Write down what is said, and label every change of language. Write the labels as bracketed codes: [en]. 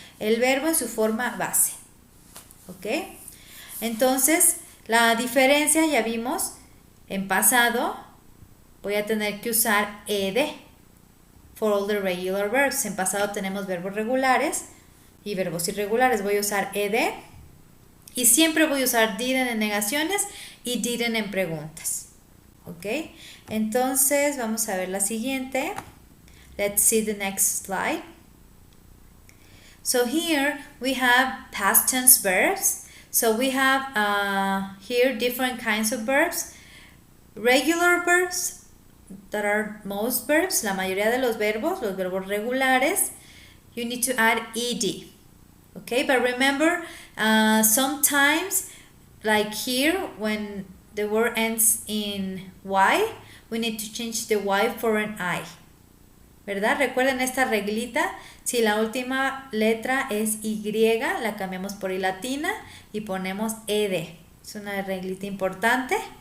[es] El verbo en su forma base. ¿Ok? Entonces, la diferencia ya vimos, en pasado voy a tener que usar ED [en] for all the regular verbs. [es] En pasado tenemos verbos regulares y verbos irregulares. Voy a usar ED y siempre voy a usar didn't en negaciones y didn't en preguntas. ¿Ok? Entonces, vamos a ver la siguiente. [en] Let's see the next slide. So here we have past tense verbs. So we have here different kinds of verbs. Regular verbs, that are most verbs, [es] la mayoría de los verbos regulares, [en] you need to add ed. Okay, but remember, sometimes, like here, when the word ends in y, we need to change the y for an I. [es] ¿Verdad? Recuerden esta reglita. Si la última letra es Y, la cambiamos por I latina y ponemos ED. Es una reglita importante.